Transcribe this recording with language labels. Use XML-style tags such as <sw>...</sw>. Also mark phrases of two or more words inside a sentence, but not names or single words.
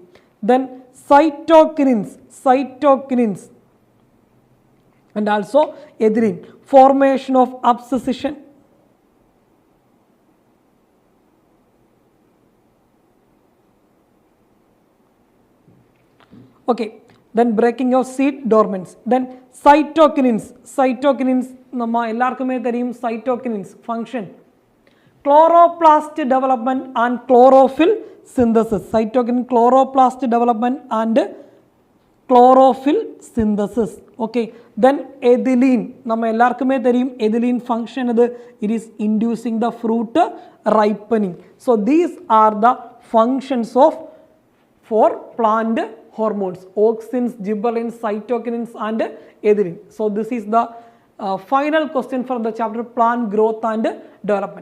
<en>Then cytokinins and also ethylene, formation of abscission. Okay, then breaking of seed dormants. Then cytokinins</en> <ta>நம்ம எல்லாருக்குமே தெரியும்</ta> <en>cytokinins function. Chloroplast development and chlorophyll synthesis. Cytokinin chloroplast development and chlorophyll synthesis. Okay, then ethylene,</en> <ta>நம்ம எல்லாருக்குமே தெரியும்</ta> <en>ethylene function</en> <ta>இது,</ta> <en>it is inducing the fruit ripening. So these are the functions of for plant hormones, auxins, gibberellins, cytokinins and ethylene. So this is the final question for the chapter plant growth and development.</en>